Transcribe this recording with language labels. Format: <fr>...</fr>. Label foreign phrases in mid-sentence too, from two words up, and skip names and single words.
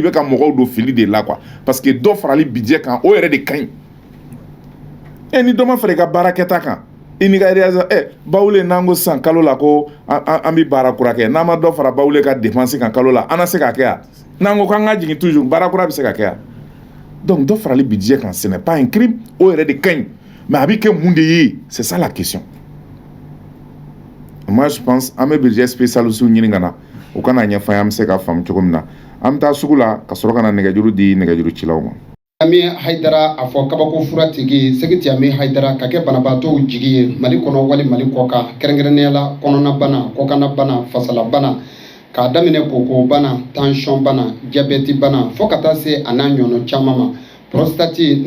<bm>bɛ ka mɔgɔw don fili de la</bm> <fr>quoi parce que</fr> <bm>dɔ farali budget kan o yɛrɛ de ka ɲi ni dɔ ma fara i ka baarakɛta kan i n'i ka réalisation bawule n'an ko sisan kalo la ko an bɛ baara kura kɛ n'an ma dɔ fara bawule ka dépense kan kalo la an na se ka kɛ yan n'an ko k'an ka jigin toujours baara kura bɛ se ka kɛ yan donc dɔ farali budget kan</bm> <fr>ce n'est pas un crime</fr> <bm>o yɛrɛ de ka ɲi mais a bɛ kɛ mun de ye</bm> <fr>c'est ça la question. Moi je pense</fr> <bm>an bɛ</bm> <fr>budget spécialiste</fr> <bm>ɲini ka na o kana ɲɛfɔ an bɛ se ka faamu cogo min na an bɛ taa sugu la ka sɔrɔ ka na nɛgɛjuru di nɛgɛjuru cilaw ma. Ami Haidara a fɔ kabako fura tigi Segiti Ami Haidara ka kɛ banabaatɔw jigi ye Mali kɔnɔ wali Mali kɔ kan kɛrɛnkɛrɛnnenya la kɔnɔna bana kɔkanna bana fasala bana k'a daminɛ koko bana tension bana diabète bana fo ka taa se a n'a ɲɔgɔnna caman ma prostate n'o</bm>